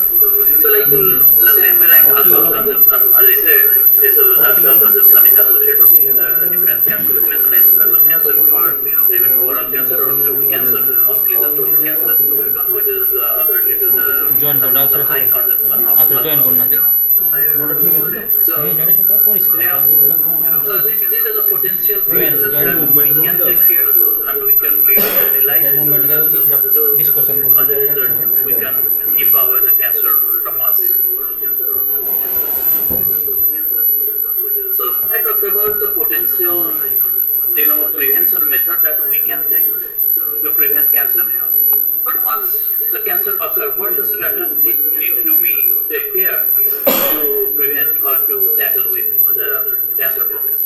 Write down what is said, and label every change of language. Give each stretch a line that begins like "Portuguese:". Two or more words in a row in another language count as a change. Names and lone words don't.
English: So like the same way like alcohol consumption, as I said, alcohol consumption is associated with different cancer, cancer or even oral cancer or throat cancer, mostly the throat cancer, which is occurred due to the high consumption of So,
Odia: ସେଇଟା ପୁରା ପରିଷ୍କାର ଯେଗୁଡ଼ା କ'ଣ
English: so these are the potential Right. things that we can take care of and we can lead the life.
Odia: ମୁଭମେଣ୍ଟ ହେଉଛି ସେଇଟା ଡିସ୍କସନ୍
English: Other
Odia: କରୁଛୁ
English: than we can keep away the cancer from us. So I talked about the potential, prevention method that we can take to prevent cancer. But once the cancer occurs, what is the strategy need to be take care to prevent or to tackle with the cancer progression?